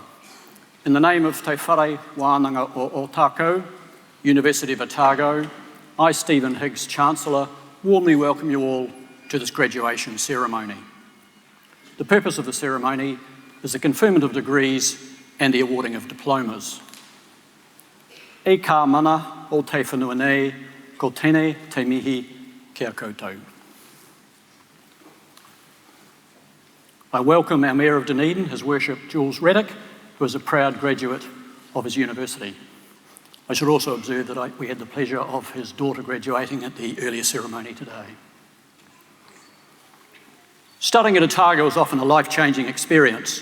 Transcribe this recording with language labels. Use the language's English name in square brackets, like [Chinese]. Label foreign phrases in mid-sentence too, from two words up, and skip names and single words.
[English] In the name of Te Whare Wānanga o Otago, University of Otago, I, Stephen Higgs, Chancellor, warmly welcome you all to this graduation ceremony. The purpose of the ceremony is the conferment of degrees and the awarding of diplomas. [Māori] E ka mana o te whenua nei, ko tēnei te mihi kia koutou. [English] I welcome our Mayor of Dunedin, His Worship Jules Reddick, who is a proud graduate of his university. I should also observe that we had the pleasure of his daughter graduating at the earlier ceremony today. Studying at Otago is often a life-changing experience.